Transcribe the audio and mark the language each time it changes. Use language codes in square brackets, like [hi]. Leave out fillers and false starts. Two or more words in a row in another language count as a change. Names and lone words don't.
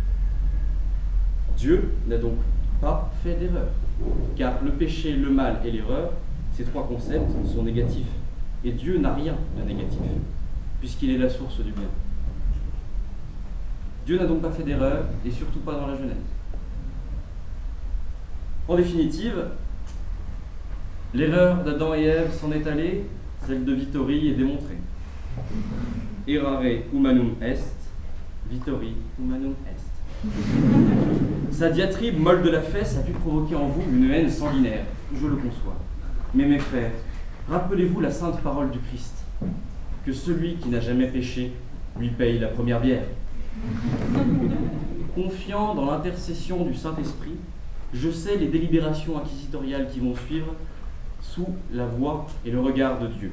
[fr] Dieu n'a donc pas fait d'erreur, car le péché, le mal et l'erreur, ces trois concepts sont négatifs, et Dieu n'a rien de négatif, puisqu'il est la source du bien. Dieu n'a donc pas fait d'erreur, et surtout pas dans la Genèse. En définitive, l'erreur d'Adam et Ève s'en est allée, celle de Vittori est démontrée. [la] errare humanum est, vittori humanum est. [fr] Sa diatribe molle de la fesse a pu provoquer en vous une haine sanguinaire, je le conçois. Mais mes frères, rappelez-vous la sainte parole du Christ, que celui qui n'a jamais péché lui paye la première bière. Confiant dans l'intercession du Saint-Esprit, je sais les délibérations inquisitoriales qui vont suivre sous la voix et le regard de Dieu.